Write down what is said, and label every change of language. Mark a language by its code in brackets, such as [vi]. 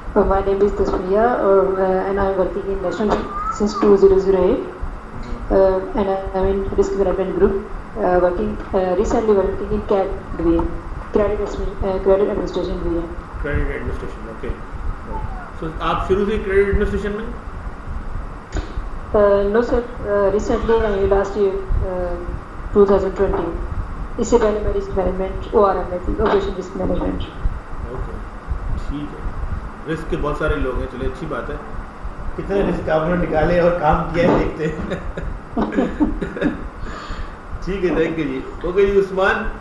[en] My name is Tasmiya, and I'm working in National Bank since 2008, and I'm in Risk Management Group, recently working in CAD division, Credit Administration division. [ur] Credit administration. Okay. سو آپ شروع سے credit administration میں؟ [en] No sir, recently last year 2020. [ur] اس سے پہلے میں risk management ORM میں تھی, operation risk management. Okay ٹھیک ہے. رسک کے بہت سارے لوگ ہیں, چلے اچھی بات ہے. کتنے رسک آپ نے نکالے اور کام کیا ہے دیکھتے ہیں. ٹھیک ہے [en] thank you [ur] جی. Okay جی Usman.